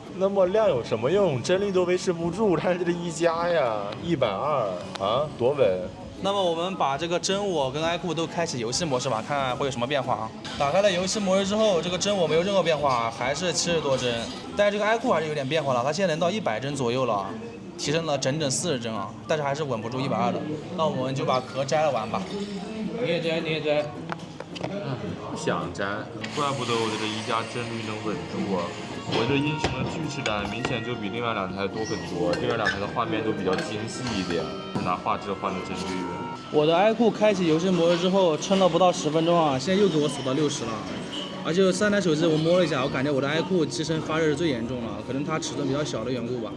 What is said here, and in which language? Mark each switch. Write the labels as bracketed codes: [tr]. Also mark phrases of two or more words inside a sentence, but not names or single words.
[zh] 那麼亮有什麼用？幀率都維持不住，看這個一加呀，120啊，多穩。那麼我們把這個真我跟 iQOO 都開啟遊戲模式吧，看看會有什麼變化啊。打開了遊戲模式之後，這個真我沒有任何變化，還是70多幀。但是這個 iQOO 還是有點變化了，它現在能到100幀左右了。提升了整整40幀啊，但是還是穩不住120的。那我們就把殼摘了玩吧。你也摘，你也摘。想摘，怪不得我這個一加幀率能穩住啊！我這英雄的鋸齒感明顯就比另外2台多很多，另外2台的畫面都比較精細一點，拿畫質換的幀率。我的 iQOO 開啟遊戲模式之後，撐了不到10分鐘啊，現在又給我鎖到60了。而且3台手機我摸了一下，我感覺我的 iQOO 機身發熱是最嚴重了，可能它尺寸比較小的緣故吧。